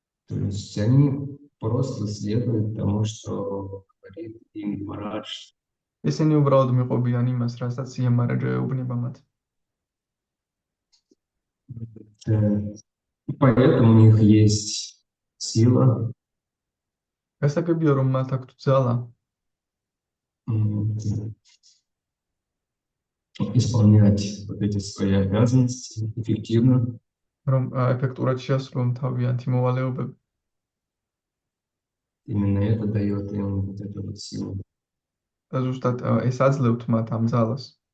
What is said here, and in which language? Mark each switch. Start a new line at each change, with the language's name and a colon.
Russian: То есть они просто следуют тому, что говорит им Марадж.
Georgian: ისინი უბრალოდ მიყვებიან იმას, რასაც იამარაჯა ეუბნება მათ.
Russian: И поэтому у них есть сила
Georgian: გასაგებია, რომ მათ აქვთ ძალა
Russian: м, исполнять вот эти свои обязанности эффективно.
Georgian: რომ ეფექტურად შეასრულონ თავიანთი მოვალეობები.
Russian: Именно это дает им вот эту вот силу.
Georgian: და ზუსტად ეს აძლევთ მათ ამ ძალას.